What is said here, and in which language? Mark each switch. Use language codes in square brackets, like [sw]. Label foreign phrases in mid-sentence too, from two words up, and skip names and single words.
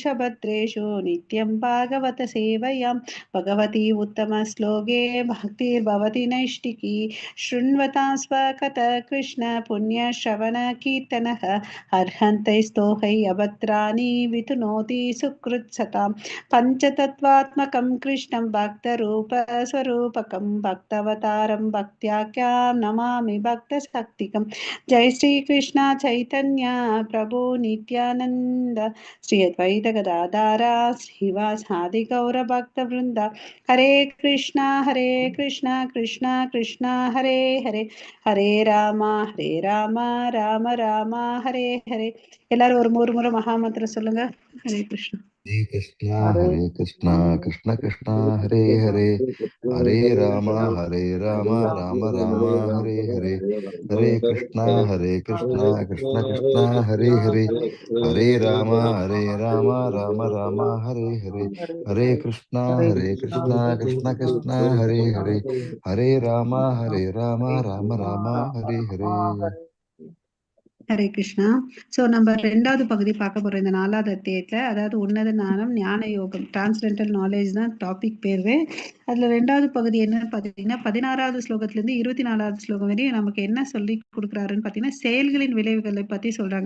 [sa] भद्रेषु नित्यं भागवत सेवयां भगवती उत्तमश्लोके भक्तिर्भवति नैष्टिकी शृण्वतां स्वकथः कृष्ण पुण्यश्रवणकीर्तनः अर्हन्तैस्तोहै अभद्राणि वितुनोति सुकृत्सतां पञ्चतत्त्वात्मकं कृष्णं भक्तरूपस्वरूपकं भक्तवतारं भक्त्याख्यां नमामि भक्तशक्तिकं. जय श्रीकृष्ण चैतन्य प्रभु नित्यानन्द श्री अद्वैत गदाधर श्रीवासादि गौरभक्तवृन्द. हरे कृष्णा कृष्ण कृष्ण हरे हरे हरे राम राम राम हरे हरे. [ta] எல்லாரும் ஒரு முறை மகாமந்திரம் சொல்லுங்க. ஹரே கிருஷ்ணா. [sa] हरे Hare Krishna, Krishna Krishna, Hare Hare, Hare Rama, Rama Rama, Hare Hare, Hare Krishna, Krishna Krishna, Hare Hare, Hare Rama, Rama Rama, Hare Hare, Hare Krishna, Krishna Krishna, Hare Hare, Hare Rama, Rama Rama, Hare Hare. [ta] ஹரே கிருஷ்ணா. ஸோ நம்ம ரெண்டாவது பகுதி பார்க்க போறோம் இந்த நாலாவது அத்தியாயத்துல. அதாவது உன்னத ஞானம் ஞான யோகம் [en] transcendental knowledge [ta] தான் டாபிக் பேரு. அதுல ரெண்டாவது பகுதி என்னன்னு பாத்தீங்கன்னா 16வது ஸ்லோகத்துல இருந்து 24வது ஸ்லோகம் வரையும் நமக்கு என்ன சொல்லி கொடுக்குறாருன்னு பாத்தீங்கன்னா செயல்களின் விளைவுகளை பத்தி சொல்றாங்க.